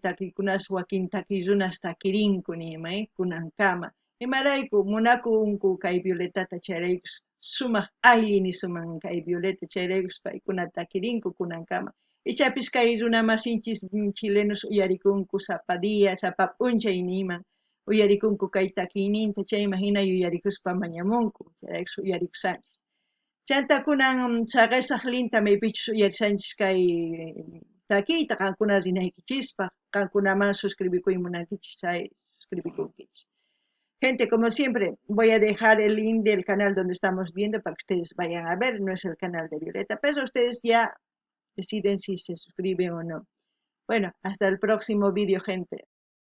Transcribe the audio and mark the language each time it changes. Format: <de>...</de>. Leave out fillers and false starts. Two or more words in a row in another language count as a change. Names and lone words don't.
<qu>takiykunas wakin takiy runas takirinku niyman kunankama imarayku munakunku kay Violetata chayraykus sumaq ayllin nisuman kay Violeta chayraykus paykunata takirinku kunankama Ichapis kay runa masinchis chilenos uyarikunku sapa día, sapa p'unchay niman, uyarikunku kay takiyninta chayman hina yuyarikuspa mañamunku, chayraykus uyarikusanchis. Chanta kunan saqesaq linta maypichus uyarisanchis kay takiyta qankuna rinaykichispa, qankunaman suscribikuy munankichis chay suscribikunkichis.</qu> <es>Gente, como siempre, voy a dejar el link del canal donde estamos viendo para que ustedes vayan a ver, no es el canal de Violeta, pero ustedes ya deciden si se suscriben o no. Bueno, hasta el próximo vídeo, gente.</es>